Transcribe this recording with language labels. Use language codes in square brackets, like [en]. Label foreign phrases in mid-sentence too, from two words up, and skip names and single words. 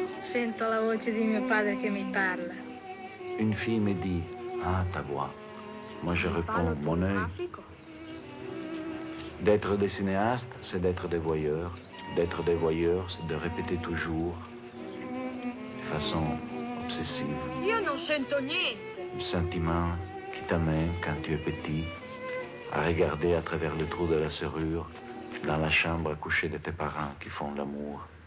[it] Sento la voce di mio padre che mi parla. [fr] Une fille me dit, ah, ta voix. Moi, je réponds, mon œil. D'être des cinéastes, c'est d'être des voyeurs. D'être des voyeurs, c'est de répéter toujours, de façon obsessive, [it] Io non sento niente. [fr] le sentiment qui t'amène, quand tu es petit, à regarder à travers le trou de la serrure, dans la chambre à coucher de tes parents qui font l'amour.